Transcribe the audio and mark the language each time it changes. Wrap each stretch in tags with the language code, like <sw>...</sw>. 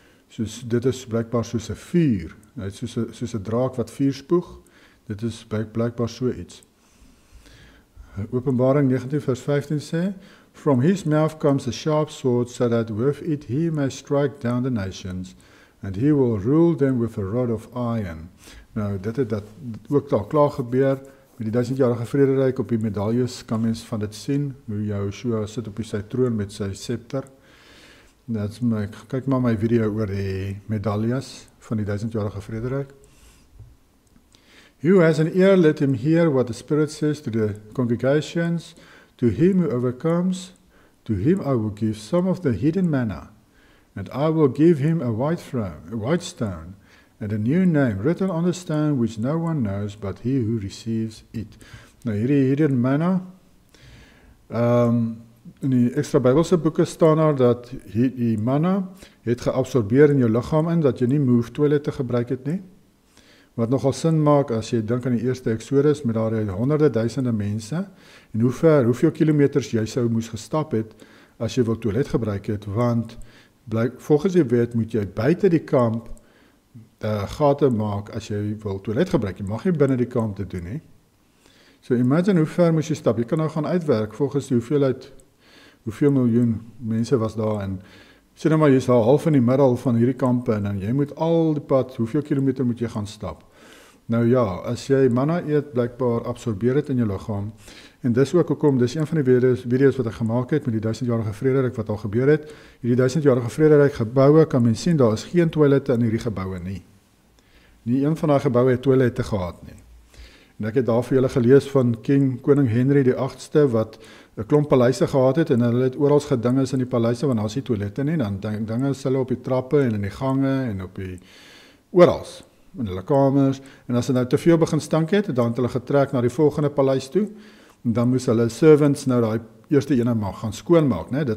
<af>Soos, dit is blijkbaar soos 'n vuur, soos 'n draak wat vuur spoeg, dit is blijkbaar so iets. Openbaring 19 vers 15 sê,</af> <en>from his mouth comes a sharp sword, so that with it he may strike down the nations, and he will rule them with a rod of iron.</en> <af>Nou, dit het dat ook al klaar gebeur, met die 1000-jarige vrederyk op die medaljes kan mens van dit sien, hoe Joshua sit op sy troon met sy scepter. Kyk maar my video oor die medaljes van die 1000-jarige vrederyk.</af> <en>Who has an ear, let him hear what the Spirit says to the congregations. To him who overcomes, to him I will give some of the hidden manna, and I will give him a white stone, and a new name written on the stone which no one knows but he who receives it.</en> <af>Nou hierdie hidden manna, in die extra Bybelse boeke staan daar dat die manna het geabsorbeer in jou liggaam in, dat jy nie move toilette gebruik het nie. Wat nogal sin maak as jy dink aan die eerste Exodus met daar honderde duisende mense en hoeveel kilometers jy sou moes gestap het as jy wil toilet gebruik het, want volgens die wet moet jy buite die kamp gate maak as jy wil toilet gebruik. Jy mag nie binne die kamp dit doen nie. So imagine hoe ver moes jy stap. Jy kan nou gaan uitwerk volgens die hoeveel miljoen mense was daar en sê nou maar, jy is daar half in die middel van hierdie kampe en jy moet al die pad, hoeveel kilometer moet jy gaan stap? Nou ja, as jy manna eet, blijkbaar absorbeer het in jou liggaam, en dis ook hoekom, dis een van die video's wat ek gemaak het met die 1000-jarige vrederyk wat al gebeur het. Hierdie 1000-jarige vrederyk gebouwe, kan men sien, daar is geen toilette in hierdie gebouwe nie. Nie een van die gebouwe het toilette gehad nie. En ek het daar vir julle gelees van koning Henry die 8ste, wat 'n klomp paleise gehad het, en hulle het oral gedinges in die paleise, want daar is nie toilette nie, dan dinges hulle op die trappe, en in die gange, en op die orals, in hulle kamers, en as hulle nou te veel begin stank het, dan het hulle getrek na die volgende paleis toe, en dan moes hulle servants nou die eerste ene gaan skoonmaak, né?</af>